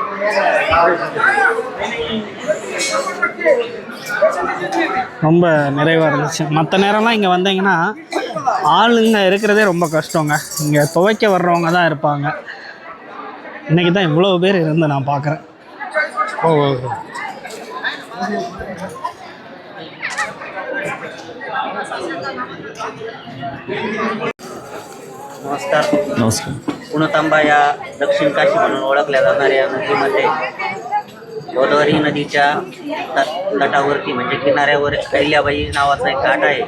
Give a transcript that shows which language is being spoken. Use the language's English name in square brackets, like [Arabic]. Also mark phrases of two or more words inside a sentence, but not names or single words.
[Tamil] ரொம்ப நிறைவாக இருந்துச்சு. மற்ற நேரம்லாம் இங்கே வந்தீங்கன்னா ஆளுங்க இருக்கிறதே ரொம்ப கஷ்டங்க. இங்கே துவைக்க வர்றவங்க தான் இருப்பாங்க. இன்றைக்கி தான் இவ்வளோ பேர் இருந்து நான் பார்க்குறேன். [Marathi] नमस्कार. पुणतांबा या दक्षिण काशी म्हणून ओळखल्या जाणाऱ्या नदीमध्ये गोदावरी नदीच्या तटावरती म्हणजे किनाऱ्यावर अहिल्याबाई नावाचा एक घाट आहे.